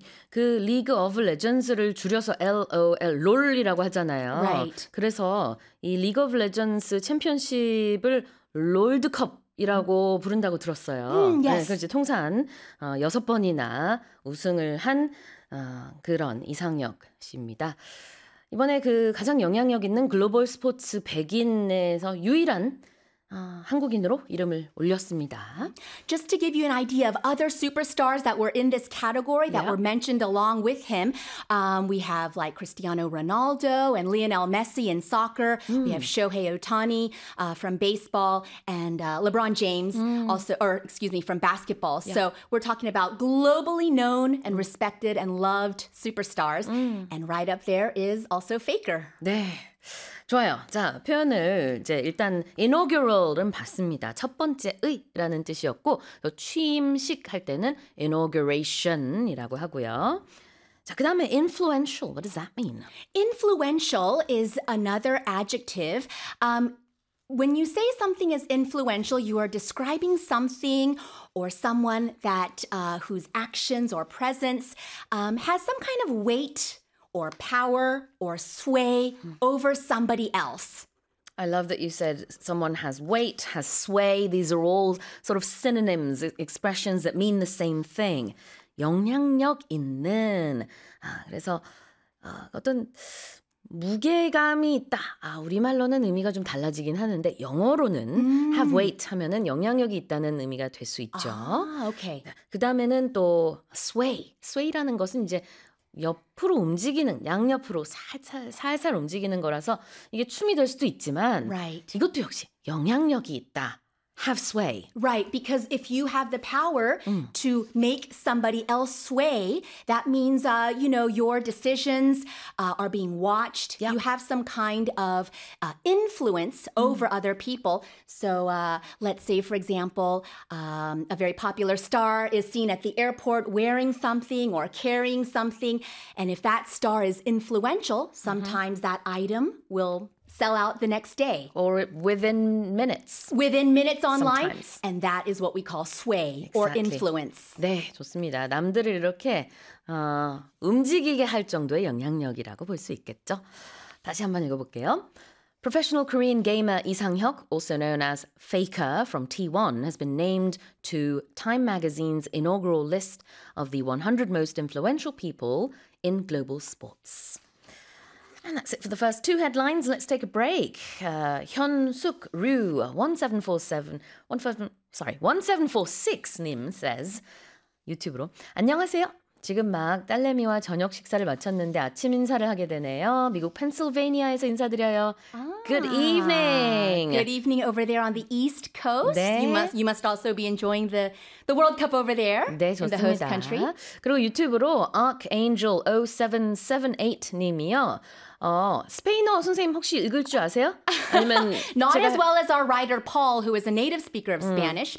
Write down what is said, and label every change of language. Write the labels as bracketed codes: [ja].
[ko] 그 League of Legends를 줄여서 LOL, LOL이라고 하잖아요. [en] Right. [ko] 그래서 이 League of Legends 챔피언십을 롤드컵이라고 부른다고 들었어요. [en] Yes. [ko] 네, 그렇지. 통산 여섯 번이나 우승을 한 그런 이상혁 씨입니다. 이번에 그 가장 영향력 있는 글로벌 스포츠 100인에서 유일한 한국인으로 이름을 올렸습니다. [en] Just to give you an idea of other superstars that were in this category that were mentioned along with him, we have like Cristiano Ronaldo and Lionel Messi in soccer. Mm. We have Shohei Ohtani from baseball and LeBron James also, or excuse me, from basketball. Yeah. So we're talking about globally known and respected and loved superstars. Mm. And right up there is also Faker. [ko] 네. 좋아요. 자, 표현을 이제 일단 inaugural은 봤습니다. 첫 번째의라는 뜻이었고 또 취임식 할 때는 inauguration이라고 하고요. 자, 그 다음에 influential. [en] What does that mean? Influential is another adjective. When you say something is influential, you are describing something or someone that whose actions or presence has some kind of weight or power or sway over somebody else. I love that you said someone has weight, has sway. These are all sort of synonyms, expressions that mean the same thing. [ko] 영향력 있는. 그래서 어떤 무게감이 있다. 우리말로는 의미가 좀 달라지긴 하는데 영어로는 [en] have weight [ko] 하면은 영향력이 있다는 의미가 될 수 있죠. 오케이. 그다음에는 또 sway. Sway라는 것은 이제 옆으로 움직이는, 양옆으로 살살 움직이는 거라서 이게 춤이 될 수도 있지만 [en] right. [ko] 이것도 역시 영향력이 있다. [en] Have sway. Right, because if you have the power to make somebody else sway, that means, you know, your decisions are being watched. Yep. You have some kind of influence over other people. So let's say, for example, a very popular star is seen at the airport wearing something or carrying something. And if that star is influential, sometimes that item will sell out the next day. Or within minutes. Within minutes online. Sometimes. And that is what we call sway exactly. or influence. [ko] 네, 좋습니다. 남들을 이렇게 움직이게 할 정도의 영향력이라고 볼 수 있겠죠. 다시 한번 읽어볼게요. [en] Professional Korean gamer Lee Sang-hyuk, also known as Faker from T1, has been named to Time Magazine's inaugural list of the 100 most influential people in global sports. And that's it for the first two headlines. Let's take a break. Hyun-suk Ryu, 1746 님 says, [ko] 유튜브로, 안녕하세요. 지금 막 딸내미와 저녁 식사를 마쳤는데 아침 인사를 하게 되네요. 미국 펜실베니아에서 인사드려요. [en] Good evening. Good evening over there on the East Coast. [ko] 네. [en] You must also be enjoying the World Cup over there. [ko] 네, 좋습니다. [en] In the host country. [ko] 그리고 유튜브로 Archangel 0778 님이요. 스페인어 선생님 혹시 읽을 줄 아세요? 아니면 [en] Not [ko] 제가... [en] as well as our writer Paul, who is a native speaker of Spanish.